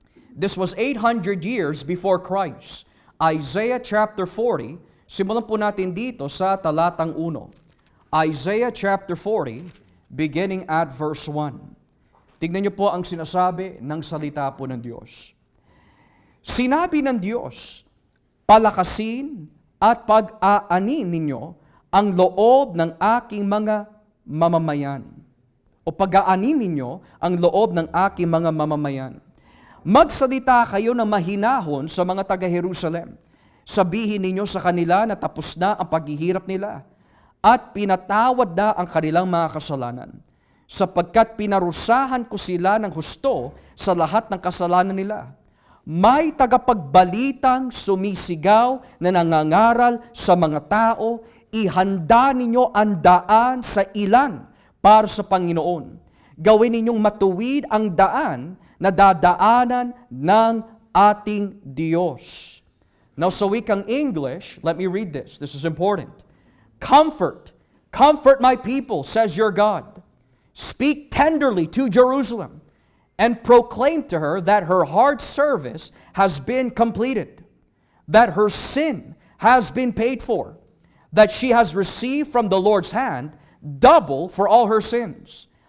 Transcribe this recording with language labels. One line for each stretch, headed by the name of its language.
English: This was 800 years before Christ. Isaiah chapter 40,
Filipino: simulan po natin dito sa talatang 1.
English: Isaiah chapter 40, beginning at verse 1.
Filipino: Tignan niyo po ang sinasabi ng salita po ng Diyos. Sinabi ng Diyos, "Palakasin at pag-aanin ninyo ang loob ng aking mga mamamayan." O pag-aanin ninyo ang loob ng aking mga mamamayan. Magsalita kayo ng mahinahon sa mga taga-Jerusalem. Sabihin ninyo sa kanila na tapos na ang paghihirap nila at pinatawad na ang kanilang mga kasalanan, sapagkat pinarusahan ko sila ng husto sa lahat ng kasalanan nila. May tagapagbalitang sumisigaw na nangangaral sa mga tao, ihanda ninyo ang daan sa ilang para sa Panginoon. Gawin ninyong matuwid ang daan na dadaanan ng ating Diyos.
English: Now
Filipino: sa wikang English,
English: let me read this. This is important. Comfort my people, says your God. Speak tenderly to Jerusalem and proclaim to her that her hard service has been completed, that her sin has been paid for, that she has received from the Lord's hand double for all her sins.